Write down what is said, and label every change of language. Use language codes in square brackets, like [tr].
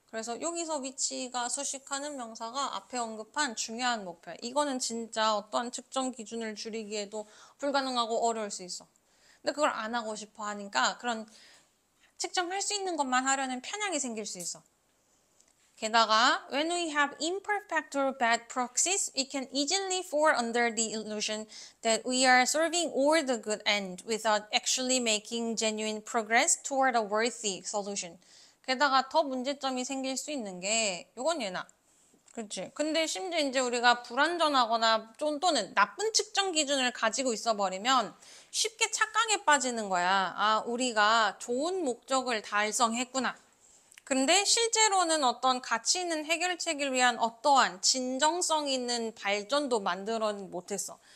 [ko] 그래서 여기서 위치가 수식하는 명사가 앞에 언급한 중요한 목표야. 이거는 진짜 어떠한 측정 기준을 줄이기에도 불가능하고 어려울 수 있어. 근데 그걸 안 하고 싶어 하니까 그런 측정할 수 있는 것만 하려는 편향이 생길 수 있어. 게다가 [en] when we have imperfect or bad proxies, we can easily fall under the illusion that we are serving all the good end without actually making genuine progress toward a worthy solution. [ko] 게다가 더 문제점이 생길 수 있는 게 이건 얘나. 그렇지. 근데 심지어 이제 우리가 불완전하거나 또는 나쁜 측정 기준을 가지고 있어 버리면 쉽게 착각에 빠지는 거야. 아, 우리가 좋은 목적을 달성했구나. 근데 실제로는 어떤 가치 있는 해결책을 위한 어떠한 진정성 있는 발전도 만들어 못했어.